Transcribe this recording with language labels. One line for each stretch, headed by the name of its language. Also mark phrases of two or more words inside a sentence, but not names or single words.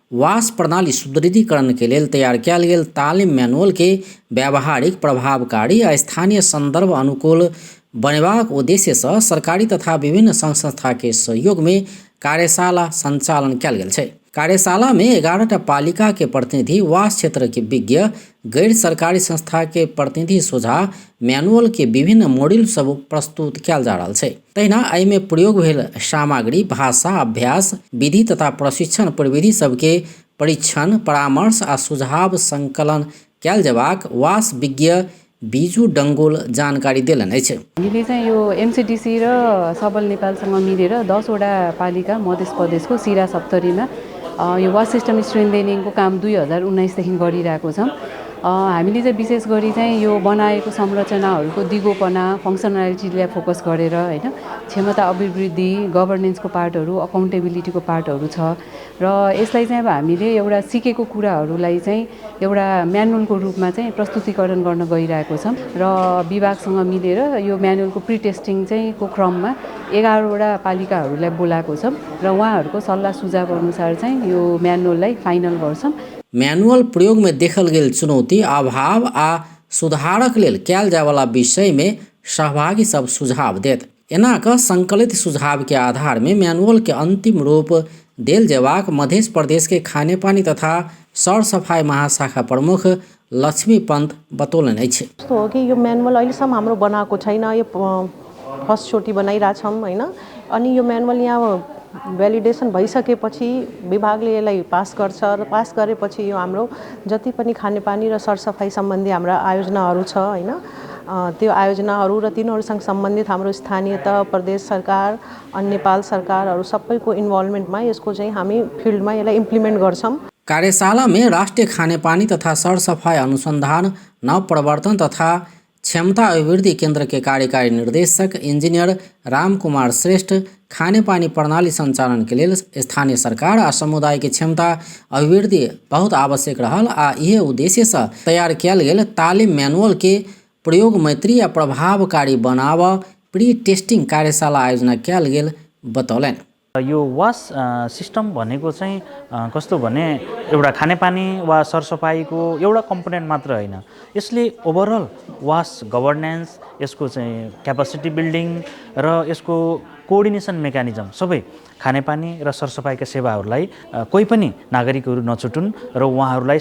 Maithili: वास प्रणाली सुदृढ़ीकरण के लेल तैयार कयल गेल तालीम मैनुअल के व्यावहारिक, प्रभावकारी आ स्थानीय संदर्भ अनुकूल बनेबाक उद्देश्य सँ सरकारी तथा विभिन्न संघ संस्था के सहयोग में कार्यशाला संचालन कयल गेल छै। कार्यशाला में 11टा पालिका के प्रतिनिधि, वास क्षेत्र के विज्ञ, गैर सरकारी संस्था के प्रतिनिधि सोझा मैनुअल के विभिन्न मॉड्यूल सब प्रस्तुत कयल जा रहल छै। तहिना एहि में प्रयोग भेल सामग्री, भाषा, अभ्यास, विधि तथा प्रशिक्षण प्रविधि सबके परीक्षण, परामर्श आ सुझाव संकलन कयल जेबाक वास विज्ञ बिजु डंगोल जानकारी देलनि अछि।
Nepali: हामीले चाहिँ यो एमसीडीसी र सबल नेपालसँग मिलेर 10 वटा पालिका मध्य प्रदेशको सिरा सप्तरीमा यो
English: WASH system strengthening
Nepali: काम 2019 देखि गरिरहेको छौँ। हामीले चाहिँ विशेष गरी चाहिँ यो बनाएको संरचनाहरूको दिगोपना, फङ्सनालिटीलाई फोकस गरेर हैन, क्षमता अभिवृद्धि, गभर्नेन्सको पार्टहरू, अकाउन्टेबिलिटीको पार्टहरू छ र यसलाई चाहिँ अब हामीले एउटा सिकेको कुराहरूलाई चाहिँ एउटा म्यानुअलको रूपमा चाहिँ प्रस्तुतिकरण गर्न गइरहेको छौँ र विभागसँग मिलेर यो म्यानुअलको
English: pre testing
Nepali: चाहिँ को क्रममा 11 वटा पालिकाहरूलाई बोलाएको छौँ र उहाँहरूको सल्लाह सुझाव अनुसार चाहिँ यो म्यानुअललाई फाइनल गर्छौँ।
Maithili: मैनुअल प्रयोग में देखल गेल चुनौती, अभाव आ सुधारक लेल कयल जायवाला विषय में सहभागी सब सुझाव देत। एना कऽ संकलित सुझाव के आधार में मैनुअल के अंतिम रूप देल जेबाक मध्य प्रदेश के खाने पानी तथा सर सफाई महाशाखा प्रमुख लक्ष्मी पंत बतौलनि अछि।
Nepali: कस्तो हो कि यो म्यानुअल अहिलेसम्म हाम्रो बनाएको छैन, यो फर्स्ट चोटि बनाइरहेछौँ हैन। अनि यो म्यानुअल यहाँ भ्यालिडेसन भइसकेपछि विभागले यसलाई पास गर्छ र पास गरेपछि यो हाम्रो जति पनि खानेपानी र सरसफाइ सम्बन्धी हाम्रा आयोजनाहरू छ हैन, त्यो आयोजनाहरू र तिनीहरूसँग सम्बन्धित हाम्रो स्थानीय तह, प्रदेश सरकार अनि नेपाल सरकारहरू सबैको इन्भल्भमेन्टमा यसको चाहिँ हामी फिल्डमा यसलाई इम्प्लिमेन्ट गर्छौँ।
Maithili: कार्यशाला में राष्ट्रीय खानेपानी तथा सरसफाई अनुसंधान, नवप्रवर्तन तथा क्षमता अभिवृद्धि केंद्र के कार्यकारी निर्देशक इंजीनियर रामकुमार श्रेष्ठ, खानेपानी प्रणाली संचालन के लिए स्थानीय सरकार आ समुदाय के क्षमता अभिवृद्धि बहुत आवश्यक रहल आ यह उद्देश्य से तैयार किया गेल तालीम मैनुअल के प्रयोग मैत्री आ प्रभावकारी बनाव
English: pre testing
Maithili: कार्यशाला आयोजना किया गेल बतौलनि।
Nepali: यो
English: WASH system
Nepali: भनेको चाहिँ कस्तो भने एउटा खानेपानी वा सरसफाइको एउटा कम्पोनेन्ट मात्र होइन, यसले
English: overall WASH governance,
Nepali: यसको चाहिँ क्यापासिटी बिल्डिङ र यसको
English: coordination mechanism
Nepali: सबै खानेपानी र सरसफाइका सेवाहरूलाई कोही पनि नागरिकहरू नछुटुन् र उहाँहरूलाई